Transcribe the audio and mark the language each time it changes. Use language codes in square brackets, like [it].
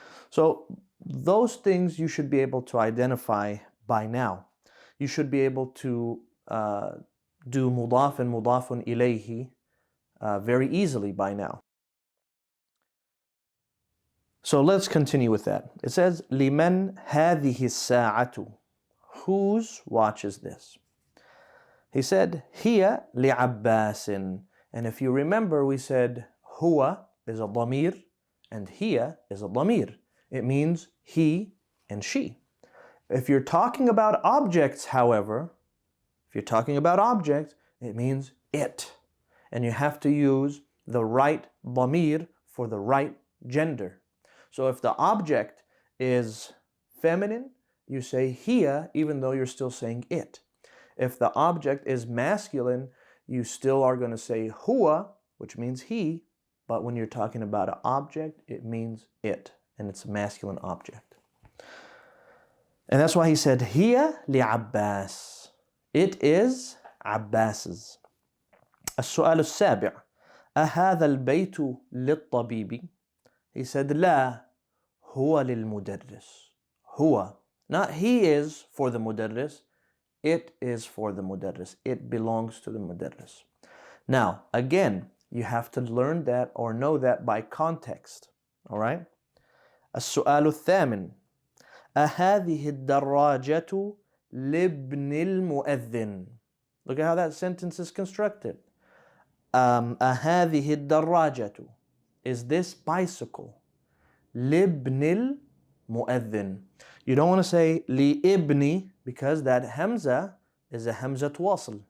[en] So those things you should be able to identify by now. You should be able to do mudaf and mudafun ilayhi very easily by now. So let's continue with that. It says, [ar] لمن هذه الساعة? [en] Whose watch is this? He said, [ar] هي لعباس. [en] And if you remember, we said هو is a ضمير and هي is a ضمير. It means he and she. If you're talking about objects, however, it means it. And you have to use the right ضمير for the right gender. So if the object is feminine, you say هي, even though you're still saying it. If the object is masculine, you still are going to say huwa, which means he, but when you're talking about an object, it means it, and it's a masculine object. And that's why he said, [ar] هي لعباس. [en] It is Abbas's. [ar] السؤال السابع. أهذا البيت للطبيب? [en] He said, [ar] لا, هو للمدرس. هو. [en] Not he is for the mudarris. It is for the mudarris. It belongs to the mudarris. Now, again, you have to learn that or know that by context. All right? [ar] السؤال الثامن. أهذه الدراجة لابن المؤذن? [en] Look at how that sentence is constructed. [ar] أهذه الدراجة? [en] Is this bicycle? [ar] لابن المؤذن. [en] You don't want to say لابني, because that hamza is a hamzat wasl.